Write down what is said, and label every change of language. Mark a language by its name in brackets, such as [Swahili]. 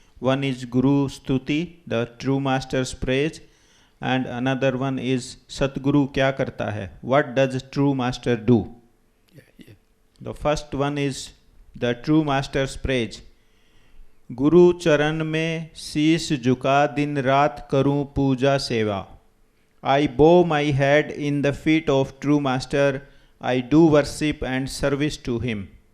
[English] One is Guru Stuti, the true master's praise, and another one is Satguru [Hindi] kya karta hai? [English] What does true master do? Yeah. The first one is the true master's praise. [Hindi] गुरु चरण में शीश झुका दिन रात करूं पूजा सेवा. [English] I bow my head in the feet of true master. I do worship and service to him.